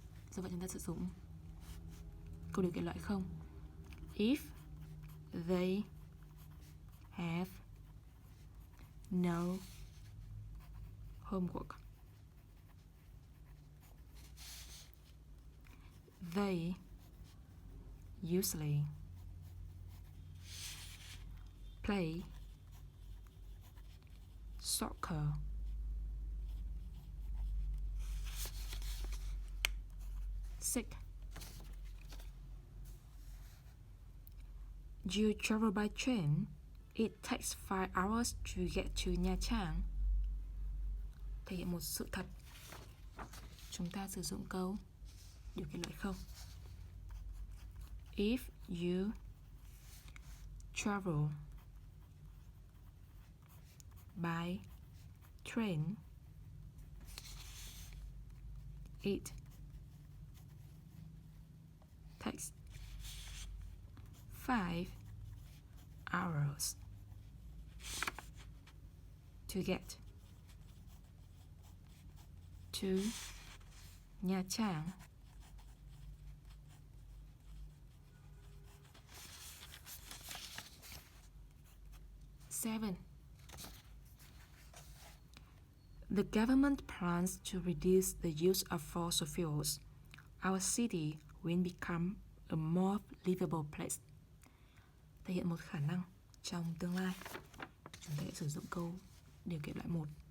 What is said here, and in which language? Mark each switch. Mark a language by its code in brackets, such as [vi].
[vi] Do vậy chúng ta sử dụng câu điều kiện loại không. [en] If they have no homework, they usually play soccer sick. You travel by train. It takes 5 hours to get to Nha Trang. [vi] Thể hiện một sự thật. Chúng ta sử dụng câu điều kiện loại không. [en] If you travel by train, it takes 5 hours to get to Nha Trang. Seven. The government plans to reduce the use of fossil fuels. Our city will become a more livable place. [vi] Thể hiện một khả năng trong tương lai. Chúng ta sẽ sử dụng câu điều kiện loại 1.